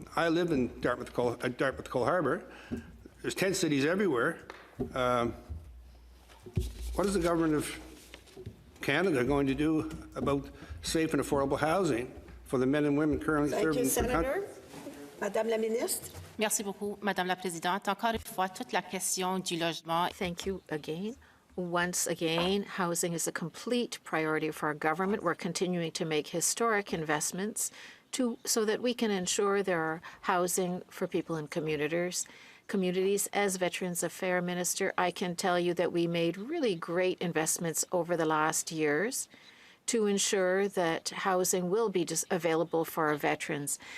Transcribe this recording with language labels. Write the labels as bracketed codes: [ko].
[en] I live in Dartmouth Cole Harbour. There's tent cities everywhere. What is the government of Canada going to do about safe and affordable housing for the men and women currently serving in the country? [fr] Madame la Ministre. Merci beaucoup, Madame la Présidente. Encore une fois, toute la question du logement. [en] Thank you again. Once again, housing is a complete priority for our government. We're continuing to make historic investments so that we can ensure there are housing for people in communities. As Veterans Affairs Minister, I can tell you that we made really great investments over the last years to ensure that housing will be available for our veterans.